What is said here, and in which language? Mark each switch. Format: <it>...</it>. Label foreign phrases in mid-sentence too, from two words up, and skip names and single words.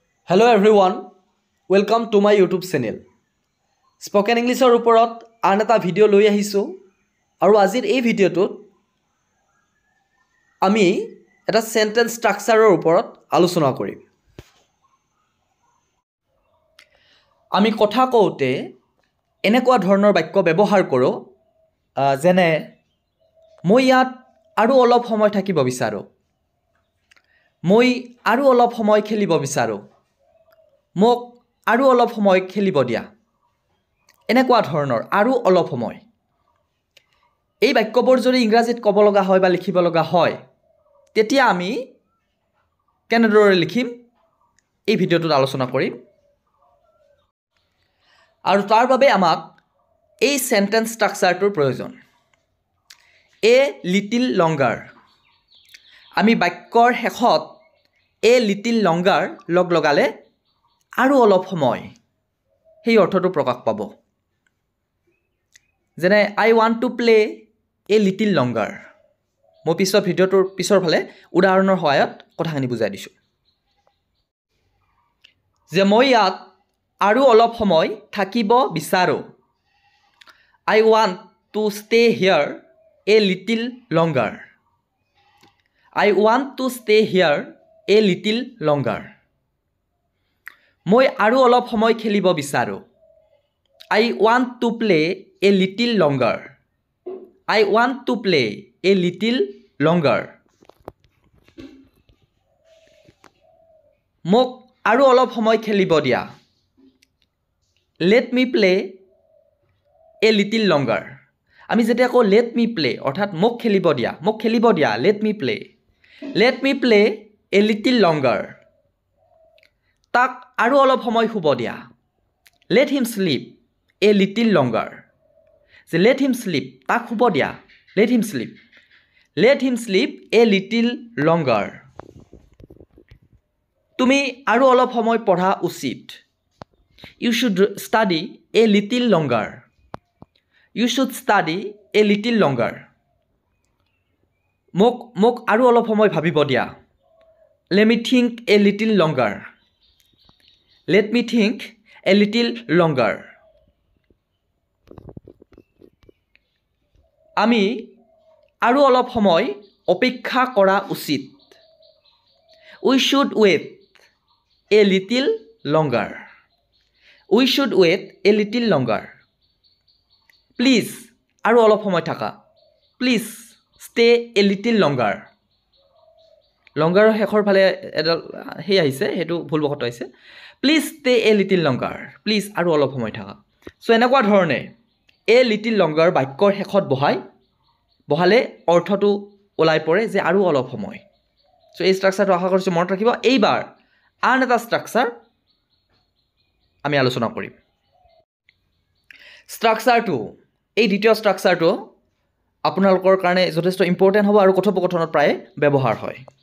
<en>Hello everyone, welcome to my YouTube channel. Spoken English</en> <as>ৰ ওপৰত আন এটা video লৈ আহিছো আৰু আজিৰ এই video টোত আমি এটা</as> <en>sentence structure</en> <as>ৰ ওপৰত আলোচনা কৰিম. আমি কথা কওঁতে এনেকুৱা ধৰণৰ বাক্য ব্যৱহাৰ কৰো যেনে মই ইয়াত আৰু অলপ সময় থাকিব বিচাৰো. মই আৰু অলপ সময় খেলিব বিচাৰো. মোক আৰু অলপ সময় খেলিব দিয়া এনেকুৱা ধৰণৰ আৰু অলপ সময় এই বাক্যবোৰ যদি ইংৰাজীত ক'ব লগা হয় বা লিখিব লগা হয় তেতিয়া আমি কেনেদৰে লিখিম এই ভিডিঅ'টোত আলোচনা কৰিম আৰু তাৰ বাবে আমাক এই</as> <en>sentence structureটোৰ</en> <as>প্ৰয়োজন</as> <en>a little longer</en> <as>আমি বাক্যৰ শেষত</as> <en>a little longer</en> <as>লগ লগালে আৰু অলপ সময় সেই অৰ্থটো প্ৰকাশ পাব যেনে</as> <en>I want to play a little longer</en> <as>মই পিছৰ ভিডিঅ'টোৰ পিছৰ ফালে উদাহৰণৰ সহায়ত কথাখিনি বুজাই দিছো যে মই ইয়াত আৰু অলপ সময় থাকিব বিচাৰো</as> <en>I want to stay here a little longer I want to stay here a little longer</en> <as>মই আৰু অলপ সময় খেলিব বিচাৰো</as> <en>I want to play a little longer I want to play a little longer</en> <as>মোক আৰু অলপ সময় খেলিব দিয়া</as> <en>Let me play a little longer</en> <as>আমি যেতিয়া কও let</as> <en>me play</en> <as>অৰ্থাৎ মোক খেলিব দিয়া</as> <en>let me play a little longer</en> <as>তাক আৰু অলপ সময় শুব দিয়া</as> <en>let him sleep a little longer যে let him sleep</en> <as>তাক শুব দিয়া</as> <en>let him sleep a little longer</en> <as>তুমি আৰু অলপ সময় পঢ়া উচিত</as> <en>you should study a little longer</en> <as>মোক আৰু অলপ সময় ভাবিব দিয়া</as> <en>let me think a little longer</en> <as>আমি আৰু অলপ সময় অপেক্ষা কৰা উচিত</as> <en>we should wait a little longer please</en> <as>আৰু অলপ সময় থাকা</as> <en>please stay a little longer</en> <as>লংগাৰৰ শেষৰ ফালে এডাল হেই আহিছে হেতু ভুলবশত আহিছে</as> <en>please stay a little longer please</en> <as>আৰু অলপ সময় থাকা সো এনেকুৱা ধৰণে</as> <en>a little longer</en> <as>বাক্যৰ শেষত বহালে অৰ্থটো ওলাই পৰে যে আৰু অলপ সময় সো এই ষ্ট্ৰাকচাৰটো আশা কৰিছো মনত ৰাখিব এইবাৰ আন এটা ষ্ট্ৰাকচাৰ আমি আলোচনা কৰিম ষ্ট্ৰাকচাৰটো এই দ্বিতীয় ষ্ট্ৰাকচাৰটো আপোনালোকৰ কাৰণে যথেষ্ট ইম্পৰ্টেন্ট হ'ব আৰু কথোপকথনত প্ৰায় ব্যৱহাৰ হয়</as>